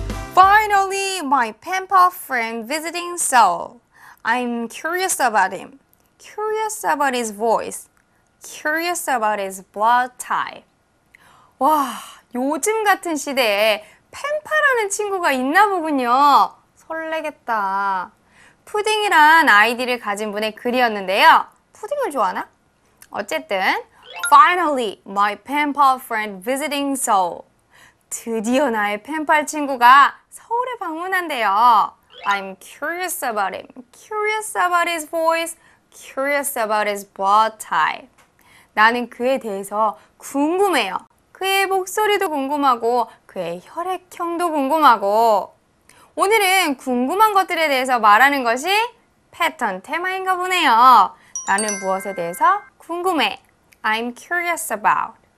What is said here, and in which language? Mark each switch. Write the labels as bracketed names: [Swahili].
[English] Finally, my pen pal friend visiting Seoul. I'm curious about him. Curious about his voice. Curious about his blood type. [Korean] 와, 요즘 같은 시대에 펜파라는 친구가 있나 보군요. 설레겠다. 푸딩이란 아이디를 가진 분의 글이었는데요. 푸딩을 좋아하나? 어쨌든 [English] Finally, my pen pal friend visiting Seoul. [Korean] 드디어 나의 펜팔 친구가 서울에 방문한대요. [English] I'm curious about him. Curious about his voice. Curious about his blood type. [Korean] 나는 그에 대해서 궁금해요. 그의 목소리도 궁금하고 그의 혈액형도 궁금하고. 오늘은 궁금한 것들에 대해서 말하는 것이 패턴 테마인가 보네요. 나는 무엇에 대해서 궁금해. [English] I'm curious about.